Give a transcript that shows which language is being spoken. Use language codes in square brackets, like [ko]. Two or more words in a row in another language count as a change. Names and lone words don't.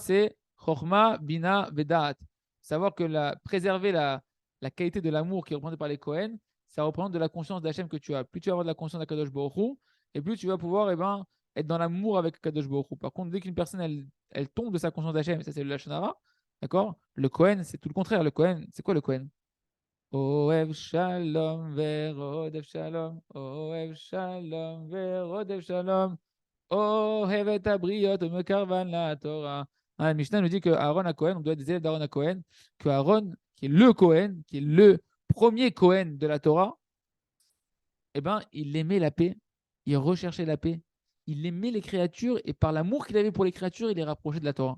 [fr] C'est [he] חכמה, בינה ודעת. [fr] Savoir que préserver la qualité de l'amour qui est représentée par les Kohen, ça représente de la conscience d'Hachem que tu as. Plus tu vas avoir de la conscience d' [he] הקדוש ברוך הוא, [fr] et plus tu vas pouvoir être dans l'amour avec [he] הקדוש ברוך הוא. [fr] Par contre, dès qu'une personne elle tombe de sa conscience d'Hachem, ça c'est le [he] לשון הרע, [fr] d'accord? Le Kohen, c'est tout le contraire. Le Kohen, c'est quoi le Kohen? [he] אוהב שלום ורודף שלום, אוהב שלום ורודף שלום, אוהב את הבריות ומקרבן לתורה. [fr] Le Mishnah nous dit que Aaron à Cohen, on doit être des élèves d'Aaron à Cohen, que Aaron, qui est le Cohen, qui est le premier Cohen de la Torah, eh ben, il aimait la paix, il recherchait la paix, il aimait les créatures et par l'amour qu'il avait pour les créatures, il les rapprochait de la Torah.